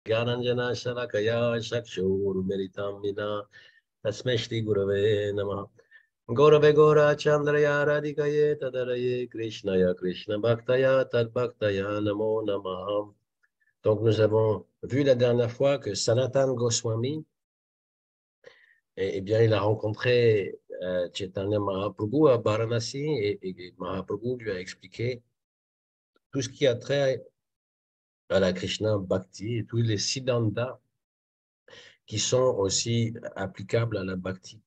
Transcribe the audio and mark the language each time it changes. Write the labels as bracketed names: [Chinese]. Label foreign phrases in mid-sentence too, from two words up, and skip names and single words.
[Sanskrit] ज्ञानाञ्जन शलाकया चक्षुर्मीलितम् मिना तस्मै श्री गुरवे नमः. गौरवे गोर चन्द्राय राधिकायै तदरये कृष्णाय कृष्ण भक्ताय तद् भक्ताय नमो नमः. [French] Donc nous avons vu la dernière fois que Sanatan Goswami, bien, il a rencontré Chaitanya Mahaprabhu à Varanasi et Mahaprabhu lui a expliqué tout ce qui a trait à la Krishna Bhakti et tous les siddhantas qui sont aussi applicables à la Bhakti.